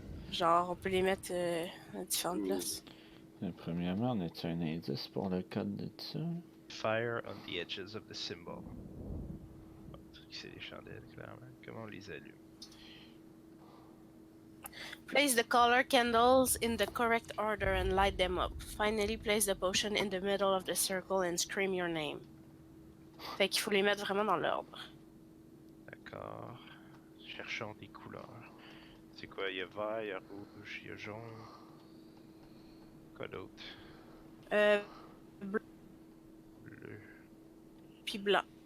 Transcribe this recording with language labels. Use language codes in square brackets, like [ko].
[fr] Genre, on peut les mettre à différentes places. Premièrement, on a-tu un indice pour le code de ça? [en] Fire on the edges of the symbol. [fr] C'est les chandelles, clairement. Comment on les allume? [en] Place the color candles in the correct order and light them up. Finally, place the potion in the middle of the circle and scream your name. [fr] Fait qu'il faut les mettre vraiment dans l'ordre. D'accord. Cherchons des couleurs. C'est quoi? Il y a vert, il y a rouge, il y a jaune. Quoi d'autre? Bleu Bleu. puis blanc.